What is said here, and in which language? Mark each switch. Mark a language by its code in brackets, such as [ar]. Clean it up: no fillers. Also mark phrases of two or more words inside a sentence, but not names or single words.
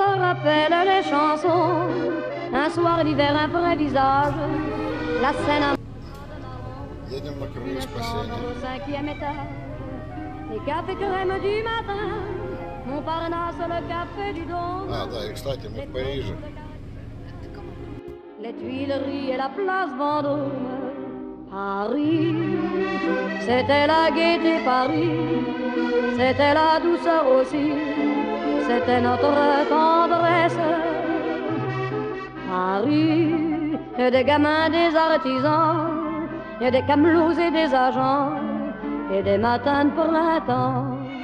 [fr] rappelle les chansons. Un soir d'hiver, un vrai visage. La scène à [ru] Едем на круиз [fr] une chambre [ru] спасения. [fr] au 5e étage. Les cafés crème du matin. Montparnasse, le café du Don. [ru] А, да, и, кстати, мы в Париже. [fr] Les Tuileries et la place Vendôme. Paris, c'était la gaieté Paris, c'était la douceur aussi, c'était notre tendresse. Paris, et des gamins, des artisans, et des camelots et des agents, et des matins de printemps.